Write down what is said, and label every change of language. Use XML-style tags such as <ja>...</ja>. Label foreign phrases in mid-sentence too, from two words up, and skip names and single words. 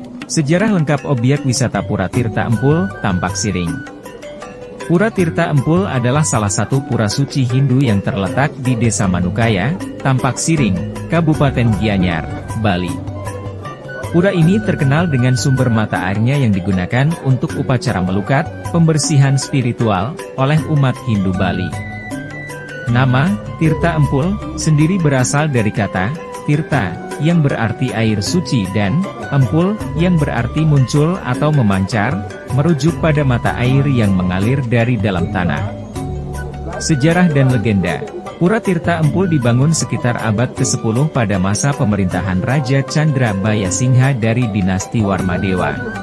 <id>Sejarah lengkap objek wisata Pura Tirta Empul, Tampak Siring. Pura Tirta Empul adalah salah satu pura suci Hindu yang terletak di Desa Manukaya, Tampak Siring, Kabupaten Gianyar, Bali. Pura ini terkenal dengan sumber mata airnya yang digunakan untuk upacara melukat, pembersihan spiritual, oleh umat Hindu Bali. Nama, Tirta Empul, sendiri berasal dari kata, Tirta, yang berarti air suci dan, Empul, yang berarti muncul atau memancar, merujuk pada mata air yang mengalir dari dalam tanah. Sejarah dan legenda. Pura Tirta Empul dibangun sekitar abad ke-10 pada masa pemerintahan Raja Chandra Bayasingha dari dinasti Warmadewa.</id>